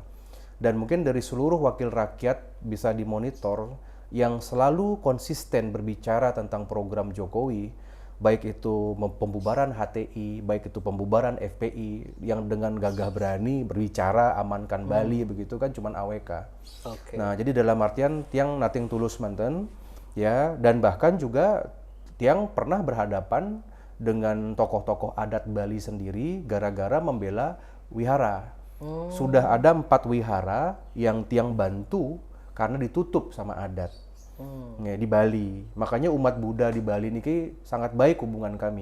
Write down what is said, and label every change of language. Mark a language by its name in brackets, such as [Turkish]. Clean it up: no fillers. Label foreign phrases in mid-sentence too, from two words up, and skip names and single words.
[Indonesian] Dan mungkin dari seluruh wakil rakyat bisa dimonitor yang selalu konsisten berbicara tentang program Jokowi, baik itu pembubaran HTI, baik itu pembubaran FPI, yang dengan gagah berani berbicara amankan Bali begitu kan cuman AWK. Nah jadi dalam artian tiang nothing [Balinese] tulus manten [Indonesian] ya, dan bahkan juga tiang pernah berhadapan dengan tokoh-tokoh adat Bali sendiri gara-gara membela wihara. Sudah ada 4 wihara yang tiang bantu karena ditutup sama adat. Ya, di Bali, makanya umat Buddha di Bali ini sangat baik hubungan kami.